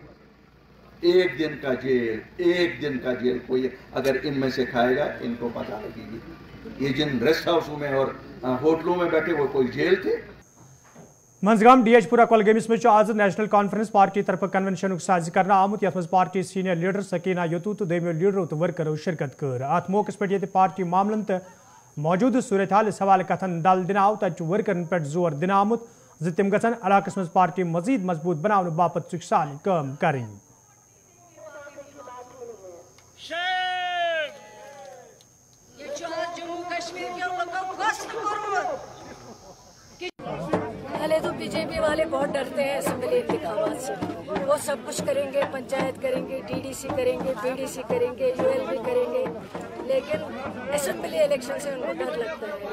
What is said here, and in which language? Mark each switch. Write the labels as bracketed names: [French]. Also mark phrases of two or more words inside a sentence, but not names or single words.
[Hindi] एक दिन का जेल कोई अगर इनमें से खाएगा, इनको पता लगेगी ये जिन रेस्ट हाउसों में और होटलों में बैठे वो कोई जेल थे। [Kashmiri] मंजगाम डीएचपुरा कोलगेमिस में आज नेशनल कॉन्फ्रेंस पार्टी तरफ कन्वेंशन साज कर आमुत यथ पार्टी [English] senior leader [Kashmiri] सकीना यतू तो दमो लीडरों तो वर्करों शिरकत कर अत मौके पे पार्टी मामलन तो मौजूद सूरत हाल हवाले कथन दल दिन आव तत वर्करन पे जोर दिन आमुत ज तम गन इलाकस मज पार्टी मजीद मजबूत बनाने बापत साल काम करें। [Hindi] पहले तो बीजेपी वाले बहुत डरते हैं असेंबली इंतखाबात से, वो सब कुछ करेंगे, पंचायत करेंगे, डीडीसी करेंगे, बीडीसी करेंगे, यूएलबी करेंगे, लेकिन [English] assembly election [Hindi] से उनको डर लगता है।